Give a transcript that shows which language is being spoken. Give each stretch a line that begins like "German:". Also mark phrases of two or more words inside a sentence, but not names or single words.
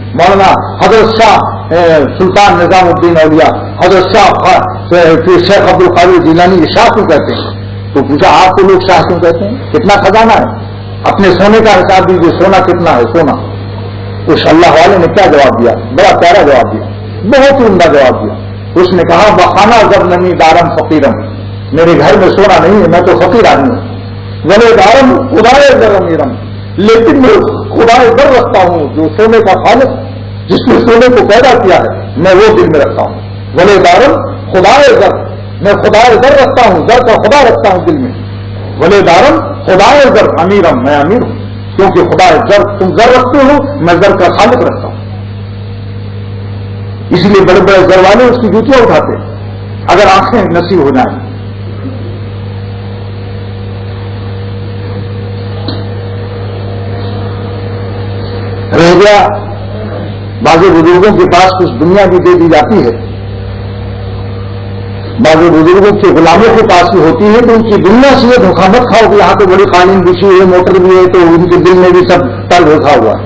Urdu: مولانا حضرت شاہ سلطان نظام الدین اولیاء، حضرت شاہ شیخ عبد القادر جیلانی یہ شاہ کیوں کہتے ہیں؟ تو پوچھا آپ کو لوگ شاہ کیوں کہتے ہیں، کتنا خزانہ ہے، اپنے سونے کا حساب دیجیے، سونا کتنا ہے سونا. اس اللہ والے نے کیا جواب دیا؟ بڑا پیارا جواب دیا، بہت ہی عمدہ جواب دیا. اس نے کہا
Persian: بخانہ زر نمی دارم فقیرم،
Urdu: میرے گھر میں سونا نہیں ہے، میں تو فقیر آدمی ہوں.
Persian: ولی دارم خدائے زر امیرم،
Urdu: لیکن میں خدائے زر رکھتا ہوں جو سونے کا خالق، جس نے سونے کو پیدا کیا ہے، میں وہ دل میں رکھتا ہوں.
Persian: ولی دارم خدائے زر،
Urdu: میں خدائے زر رکھتا ہوں، زر کا خدا رکھتا ہوں دل میں.
Persian: ولی دارم خدائے زر امیرم،
Urdu: میں امیر ہوں. کیونکہ خدا زر، تم زر رکھتے ہو، میں زر کا خالق رکھتا ہوں. اس لیے بڑے بڑے زر والے اس کی جوتیاں اٹھاتے ہیں اگر آنکھیں نصیب ہو جائیں. رہ گیا بعض بزرگوں کے پاس کچھ دنیا بھی دے دی جاتی ہے، بعض بزرگوں کے غلاموں کے پاس بھی ہوتی ہے، تو ان کی دنیا سے یہ دھوکہ مت کھاؤ کہ یہاں تو بڑی قالین بچھی ہے، موٹر بھی ہے، تو ان کے دل میں بھی سب تل رکھا ہوا ہے.